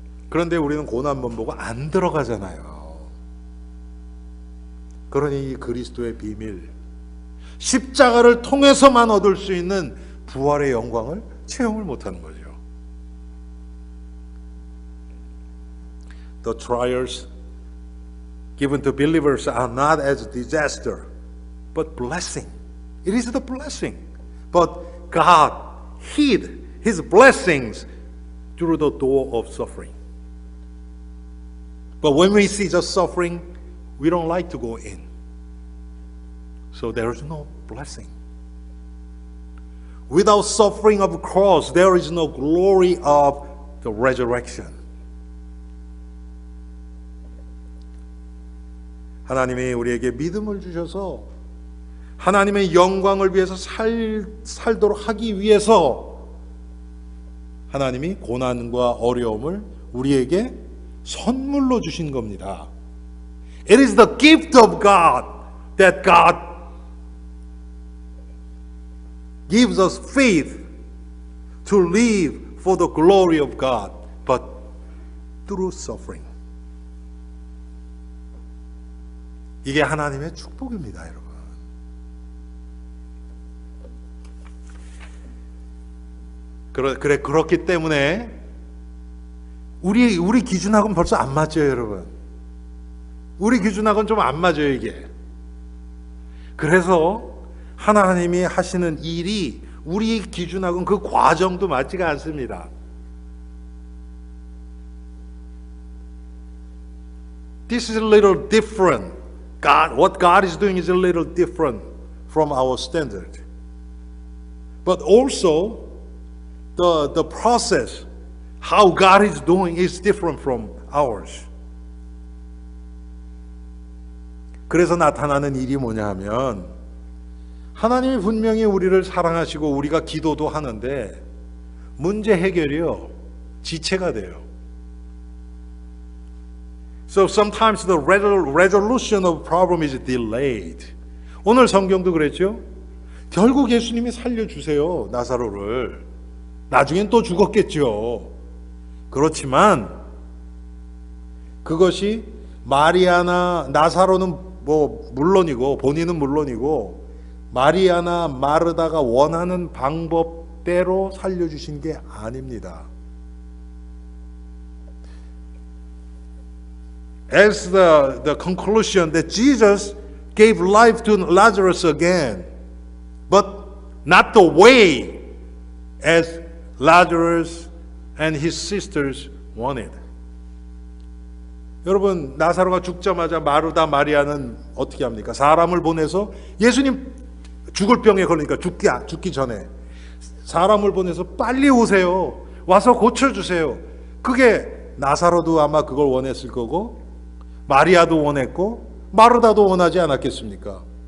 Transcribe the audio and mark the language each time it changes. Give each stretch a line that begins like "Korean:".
Korean: 그런데 우리는 고난만 보고 안 들어가잖아요. 그러니 이 그리스도의 비밀, 십자가를 통해서만 얻을 수 있는 부활의 영광을 체험을 못하는 거죠.
English: The trials given to believers are not as disaster, but blessing. It is the blessing. But God hid His blessings through the door of suffering. But when we see just suffering, we don't like to go in. So there is no blessing. Without suffering of the cross, there is no glory of the resurrection.
Korean: 하나님이 우리에게 믿음을 주셔서 하나님의 영광을 위해서 살도록 하기 위해서 하나님이 고난과 어려움을 우리에게 선물로 주신 겁니다.
English: It is the gift of God that God gives us faith to live for the glory of God, but through suffering.
Korean: 이게 하나님의 축복입니다, 여러분. 그렇기 때문에 우리 기준하고는 벌써 안 맞죠, 여러분. 우리 기준하고는 좀 안 맞아요, 이게. 그래서 하나님이 하시는 일이 우리 기준하고는 그 과정도 맞지가 않습니다.
English: This is a little different. What God is doing is a little different from our standard. But also, the process, how God is doing is different from ours.
Korean: 그래서 나타나는 일이 뭐냐 하면 하나님이 분명히 우리를 사랑하시고 우리가 기도도 하는데 문제 해결이요, 지체가 돼요.
English: So sometimes the resolution of problem is delayed.
Korean: 오늘 성경도 그랬죠? 결국 예수님이 살려주세요, 나사로를. 나중엔 또 죽었겠죠. 그렇지만 그것이 마리아나 나사로는 물론이고 본인은 물론이고 마리아나 마르다가 원하는 방법대로 살려주신 게 아닙니다.
English: As the conclusion that Jesus gave life to Lazarus again, but not the way as Lazarus and his sisters wanted.
Korean: 여러분, 나사로가 죽자마자 마르다 마리아는 어떻게 합니까? 사람을 보내서 예수님 죽을 병에 걸리니까 죽기 전에 사람을 보내서 빨리 오세요. 와서 고쳐주세요. 그게 나사로도 아마 그걸 원했을 거고 마리아도 원했고 마르다도 원하지 않았겠습니까?